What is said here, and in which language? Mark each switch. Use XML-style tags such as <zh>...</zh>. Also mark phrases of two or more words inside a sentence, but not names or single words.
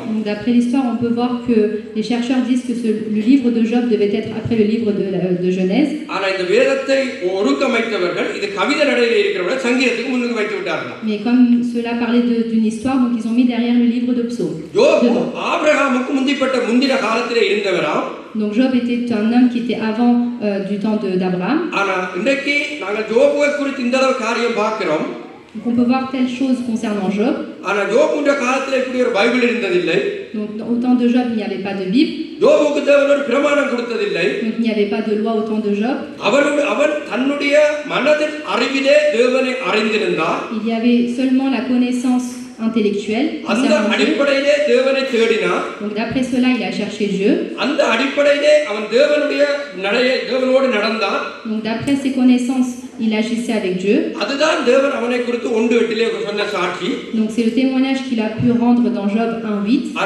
<fr>Donc d'après l'histoire, on peut voir que les chercheurs disent que le livre de Job devait être après le livre de Genèse.</fr> <ta>ஆனா இந்த வேதத்தை ஒருங்கமைத்தவர்கள் இது கவிதை நடையில இருக்கிறவர்கள் சங்கீதத்துக்கு முன்னுக்கு வைத்து விட்டார்கள்.</ta> <fr>Mais comme cela parlait d'une histoire, donc ils ont mis derrière le livre de Psaume.</fr> <ta>யோபு ஆபிரகாமுக்கு முந்தின காலத்திலே இருந்தவராம்.</ta> <fr>Donc Job était un homme qui était avant du temps d'Abraham.</fr> <ta>ஆனா இன்னைக்கு நாங்கள் யோபுவை குறித்து இந்த அளவு காரியம் பார்க்கிறோம்.</ta> <fr>Donc on peut voir telle chose concernant Job.</fr> <ta>ஆனா யோபுடைய காலத்துல இப்படி ஒரு பைபிள் இருந்ததில்லை.</ta> <fr>Donc au temps de Job, il n'y avait pas de Bible.</fr> <ta>யோபுக்கு தேவன் ஒரு பிரமாணம் கொடுத்ததில்லை.</ta> <fr>Donc il n'y avait pas de loi au temps de Job.</fr> <ta>அவன் தன்னுடைய மனதின் அறிவிலே தேவனை அறிந்திருந்தார்.</ta> <fr>Il y avait seulement la connaissance intellectuelle concernant Dieu. Donc d'après cela, il a cherché Dieu. Donc d'après ses connaissances, il agissait avec Dieu. Donc c'est le témoignage qu'il a pu rendre dans Job 1:8.</fr>